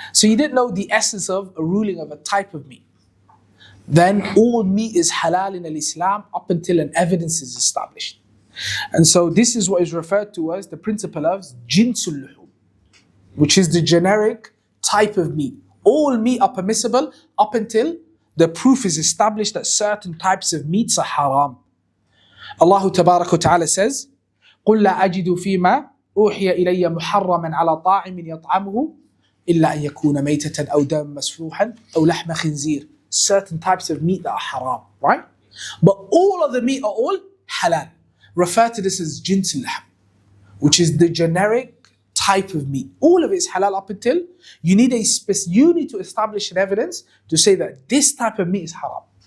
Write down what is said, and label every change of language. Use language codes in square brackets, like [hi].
[en] So you didn't know the essence of a ruling of a type of meat. Then all meat is halal in Islam up until an evidence is established. And so this is what is referred to as the principle of jinsul luhum, which is the generic type of meat. All meat are permissible up until the proof is established that certain types of meats are haram. [ar] Allah Tabarak wa Ta'ala says, قُلْ لَا أَجِدُ فِي مَا أُوحِيَ إِلَيَّ مُحَرَّمًا عَلَى طَاعِمٍ يَطْعَمُهُ إِلَّا أَن يَكُونَ مَيْتَةً أَوْ دَمًا مَسْفُوحًا أَوْ لَحْمَ خِنْزِيرٍ. [en] certain types of meat that are haram, right? But all of the meat are all halal. Refer to this as jins al-lahm, which is the generic type of meat. All of it is halal up until you need to establish an evidence to say that this type of meat is haram.